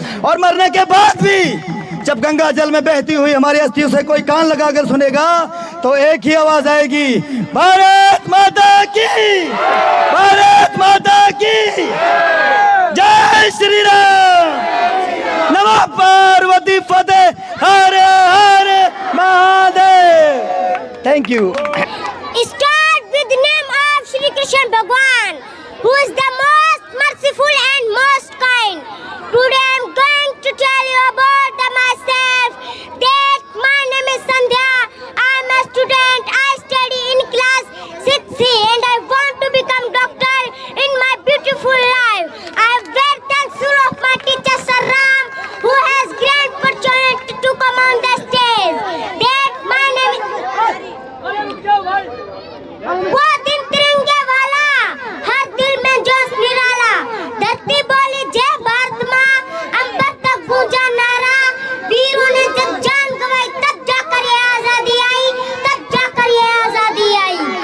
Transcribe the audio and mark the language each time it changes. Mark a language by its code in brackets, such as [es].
[hi] और मरने के बाद भी जब गंगा जल में बहती हुई हमारी अस्थियों से कोई कान लगाकर सुनेगा तो एक ही आवाज आएगी, भारत माता की, भारत माता की जय श्री राम, नमः पार्वती फतेह, हर हर Mahadev. [en] Thank you. Start with the name of Shri Krishna Bhagwan, who is the most merciful and most kind. Today I am going to tell you about myself. That my name is Sandhya. I am a student. I study in class 6C and I want to become doctor in my beautiful life. I am very thankful of my teacher Sir Ram, who has great opportunity to come on the stage. That my name is [hi] वो दिन तिरंगे वाला, हर दिल में जोश निराला, धरती बोली जय भारत माँ, अंबर तक गूंजा नारा, वीरों ने जब जान गंवाई तब जाकर ये आजादी आई, तब जाकर ये आजादी आई।